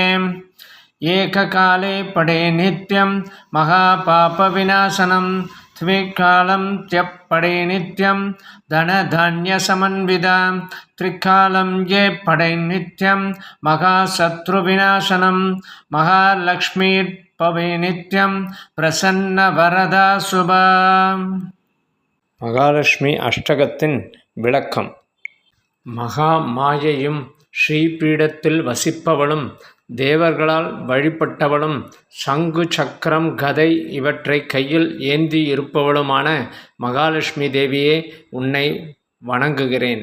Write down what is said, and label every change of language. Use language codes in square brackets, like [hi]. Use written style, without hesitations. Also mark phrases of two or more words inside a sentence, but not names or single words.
[sa] एककाले पठे नित्यं महापापविनाशनं त्रिकालं त्यपठे नित्यं धनधान्यसमन्विता. त्रिकालं ये पठे नित्यं महाशत्रुविनाशनं महालक्ष्मीर्भवे नित्यं प्रसन्नवरदा शुभा. [ta] மகாலட்சுமி அஷ்டகத்தின் விளக்கம். மகா மாயையும் ஸ்ரீபீடத்தில் வசிப்பவளும் தேவர்களால் வழிபட்டவளும் சங்கு சக்கரம் கதை இவற்றை கையில் ஏந்தி இருப்பவளுமான மகாலட்சுமி தேவியே உன்னை வணங்குகிறேன்.